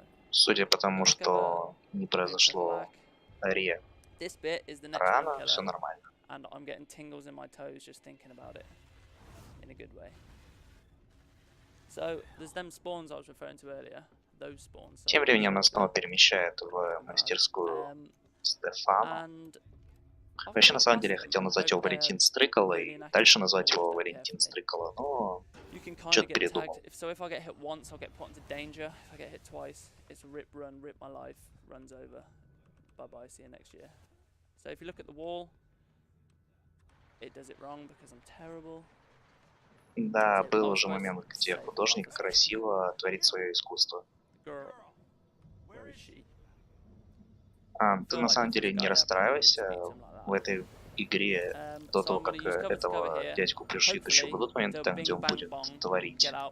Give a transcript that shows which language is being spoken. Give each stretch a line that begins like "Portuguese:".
Russian: Судя по тому, что не произошло рано, все нормально.
English: And I'm getting tingles in my toes just thinking about it in a good way. So there's them spawns I was referring to earlier. Those spawns.
Russian: Тем временем нас снова перемещает в мастерскую Стефана. Вообще, на самом деле, я хотел назвать его Валентин Стрыкало и дальше назвать его Валентин Стрыкало, но что-то передумал.
English: So if I get hit once, I'll get put into danger. If I get hit twice, it's rip run, rip my life, runs over. Bye bye, see you next year. So if you look at the wall, it does it wrong because I'm terrible.
Russian: Да, был уже момент, где художник красиво творит свое искусство. Ты на самом деле не расстраивайся. В этой игре до того, как этого дядьку пришьют, еще будут моменты там, где он будет творить.